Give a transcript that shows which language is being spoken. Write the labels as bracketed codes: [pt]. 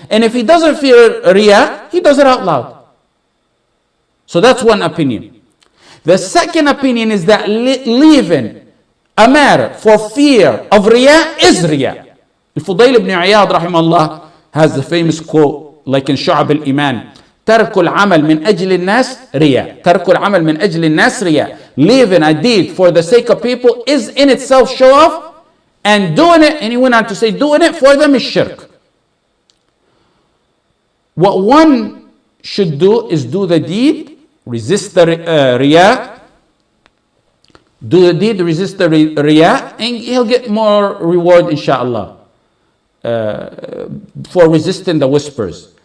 [en] And if he doesn't fear riyah, he does it out loud. So that's one opinion. The second opinion is that leaving a matter for fear of riyah is riyah. Al-Fudayl ibn Iyad rahimahullah has the famous quote, like in Shu'ab al-Iman, [ar] ترك العمل من أجل الناس رياء. ترك العمل من أجل الناس رياء. [en] Leaving a deed for the sake of people is in itself show off, and doing it, and he went on to say, doing it for them is shirk. What one should do is do the deed, resist the riyah, do the deed, resist the riyah, and he'll get more reward, inshallah, for resisting the whispers.